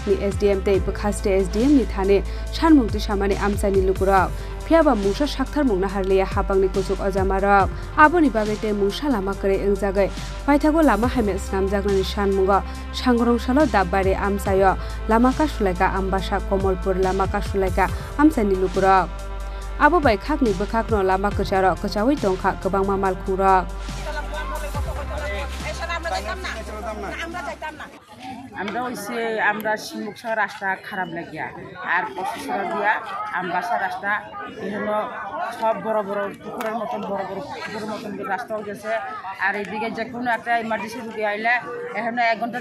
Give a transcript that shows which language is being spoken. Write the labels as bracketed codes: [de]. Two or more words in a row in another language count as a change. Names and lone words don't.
[trp] ni SDM tei bkhaste SDM ni thane shanmungti samani amsani lukura phiaba mungsa sakthar mungna harleya hapangni kusuk ajamarok aboni babe tei mungsa lama kare engjagai paithago lama hamya snam jagnani shanmungo sangrong salo dabbare amsayo lama kasulaika ambasa komolpur lama kasulaika amsani lukura abo bai khakni bokhakno lama kasaro kasawi tongkha kabangma mal khurok [bn] আমরা হইছে আমরা শিমুকসা রাস্তা খারাপ লাগিয়া আর পশুসরা দিয়া আমবাসা রাস্তা এখানে সব বড় বড় পুকুরের মতন বড় বড় পুকুরের মতন রাস্তা হয়ে গেছে আর এইদিকে যে কোনো একটা ইমার্জেন্সি রুগী আইলে এখানে 1 ঘন্টা